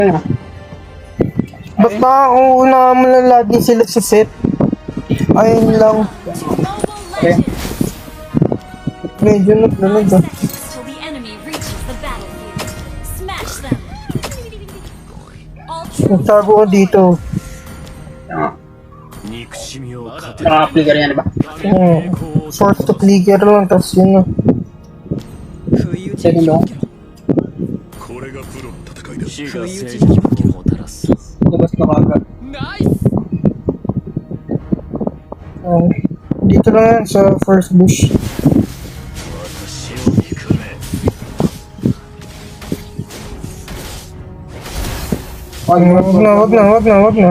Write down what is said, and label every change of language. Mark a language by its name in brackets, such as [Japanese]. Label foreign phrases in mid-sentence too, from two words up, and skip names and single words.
[Filipino] Ba't nakakauuna mo lang lagi sila sa set? Ayun lang. Okay. Medyo naglalag ah. [English] Till the enemy reaches the battlefield. Smash them. All troops [Filipino] Nagtago ko dito. Naka-flicker yan, diba? [English] Force to clicker [Filipino] lang, tapos yun na. [English] Second long. [Japanese] これがプロの戦いだ。 [Filipino] Labas na kagad. Dito lang yan sa [English] first bush. [Filipino] Wag na.